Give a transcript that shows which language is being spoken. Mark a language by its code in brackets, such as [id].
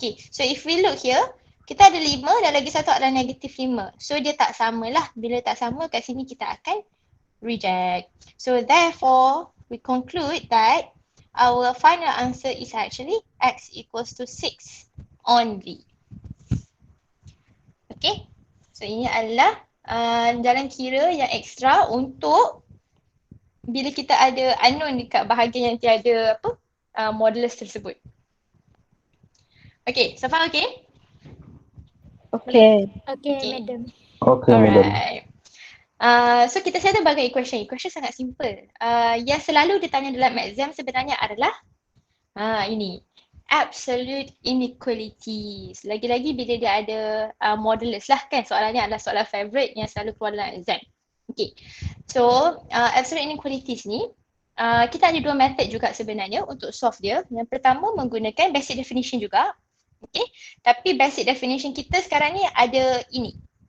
[en] Okay, so if we look here, [ms] kita ada 5 dan lagi satu adalah negative 5. So dia tak sama lah. Bila tak sama kat sini kita akan reject. [en] So therefore, we conclude that our final answer is actually x equals to 6 only. [ms] Okay, so ini adalah jalan kira yang ekstra untuk bila kita ada unknown dekat bahagian yang tiada modulus tersebut. [en] Okay, so far okay? Okay. Okay, madam. Okay, madam. Alright. So kita settle bagai equation. Equation sangat simple. [ms] Yang selalu ditanya dalam exam sebenarnya adalah ini. [en] Absolute inequalities. [ms] Lagi-lagi bila dia ada modulus lah kan. Soalan ni adalah soalan favorite yang selalu keluar dalam exam. Okay. So absolute inequalities ni kita ada 2 method juga sebenarnya untuk solve dia. Yang pertama menggunakan basic definition juga. Okay. Tapi basic definition kita sekarang ni ada ini.